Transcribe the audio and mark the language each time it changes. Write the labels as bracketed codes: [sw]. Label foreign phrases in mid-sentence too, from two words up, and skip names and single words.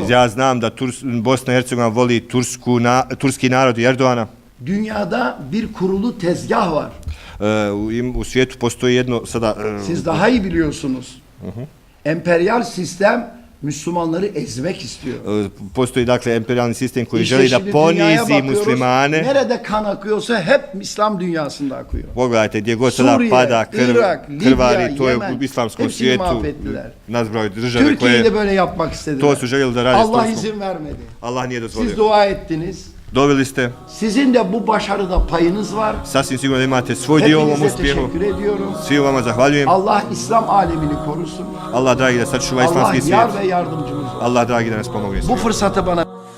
[bs] Ja znam da Bosna i Hercegovina voli turski narod i Erdoğana. [tr] Dünyada bir kurulu tezgah var. [bs] U svijetu postoji jedno sada [tr] Siz daha iyi biliyorsunuz. Emperyal sistem Müslümanları ezmek istiyor. [bs] postoji dakle imperialni sistem koji [tr] İşte [bs] želi da [tr] şimdi dünyaya [bs] ponizi [tr] bakıyoruz, [bs] muslimane. [tr] nerede kan akıyorsa hep İslam dünyasında akıyor. [bs] Pogledajte gdje god sada [tr] Suriye, [bs] pada [tr] Irak, [bs] krvari, [tr] Libya, [bs] to je [tr] Yemen, [bs] u islamskom [tr] hepsini [bs] svijetu. [tr] mahvettiler. [bs] Nazbroj države [tr] Türkiye'yi de [bs] koje [tr] böyle yapmak istediler. [bs] to su željeli da rade s [tr] Allah [bs] Turskom. [tr] izin vermedi. [bs] Allah nije [tr] Siz [bs] dozvolio. [tr] dua ettiniz. [bs] Doveli ste, [tr] Sizin de bu başarıda payınız var. [bs] sasvim sigurno da imate svoj dio u ovom [tr] Hepinize [bs] uspjehu. [tr] teşekkür ediyorum. [bs] Svi vama zahvaljujem. [tr] Allah İslam alemini korusun. [bs] Allah dragi da sačuva [tr] Allah [bs] islamski svijet. [tr] yar ve yardımcımız olsun. [bs] Allah dragi da nas pomogne. [tr] Bu fırsatı bana